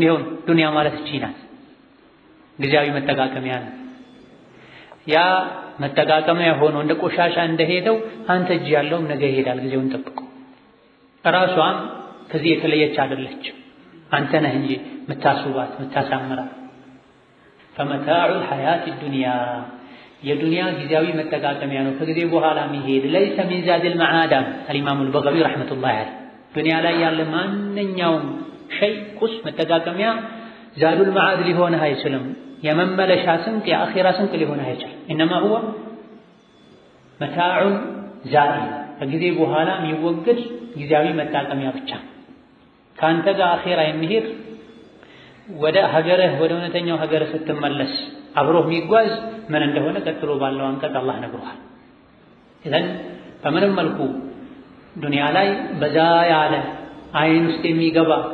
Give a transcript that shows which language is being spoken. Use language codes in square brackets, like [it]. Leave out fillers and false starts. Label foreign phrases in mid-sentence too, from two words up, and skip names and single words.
[am] ይሁን ዱንያ ማለት እቺ ናት። ጊዜያዊ መጠቃቀሚያ ነው። ያ መጠቃቀሚያ ሆኖ እንደ ቆሻሻ እንደሄደው አንተ እጅ ያለውም ነገ ይሄዳል ጊዜውን ጠብቆ። ራሷም ከዚህ የተለየች አይደለችም። አንተ ነህ እንጂ ምታስውባት ምታሳምራት። [ar] فمتاع الحياة الدنيا [am] የዱንያ ጊዜያዊ መጠቃቀሚያ ነው፣ ከጊዜ በኋላ የሚሄድ [ar] ليس من زاد المعاد الإمام البغوي رحمة الله عليه [am] ዱንያ ላይ ያለ ማንኛውም ሸይ ቁስ መጠቃቀሚያ [ar] زاد المعاد [am] ሊሆንህ አይችልም። የመመለሻ ስንቅ የአኺራ ስንቅ ሊሆንህ አይችልም። [ar] إنما هو متاع زائل [am] ከጊዜ በኋላ የሚወገድ ጊዜያዊ መጠቃቀሚያ ብቻ። ካንተ ጋር አኺራ የሚሄድ ወደ ሀገርህ ወደ እውነተኛው ሀገር ስትመለስ አብሮህ የሚጓዝ ምን እንደሆነ ቀጥሎ ባለው አንቀጽ አላህ ነግሮሃል። ኢዘን በምንም መልኩ ዱንያ ላይ በዛ ያለ አይን ውስጥ የሚገባ